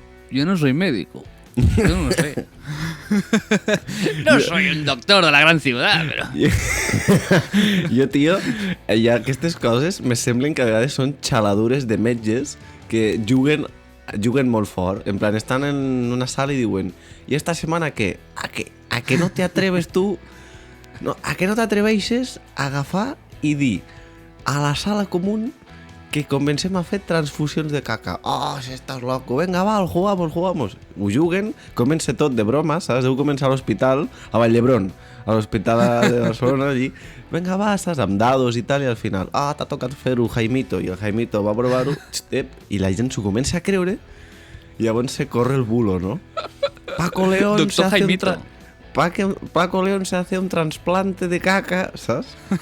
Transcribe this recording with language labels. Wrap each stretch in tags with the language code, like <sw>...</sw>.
<es>Jo no soy médico. Yo no lo sé. No soy un doctor de la gran ciutat, però...</es> <ca>Jo, tio, aquestes coses me semblen que a vegades són xaladures de metges que juguen molt fort. En plan, estan en una sala i diuen</ca> <es>¿y esta semana qué? ¿A que no te atreves tú?</es> <ca>No, ¿a que no te atreveixes a agafar i dir a la sala común que comencem a fer transfusions de caca? Oh, si estàs loco, venga, va, jugamos. Ho juguen, comença tot de broma, saps? Deu començar a l'hospital, a Vall d'Hebron, a l'hospital de Barcelona, allí. Venga, va, estàs amb dados i tal, i al final, t'ha tocat fer-ho, Jaimito, i el Jaimito va provar-ho, i la gent s'ho comença a creure, i llavors se corre el bulo, no?</ca> <es>Paco León se hace un trasplante de caca, saps?</es>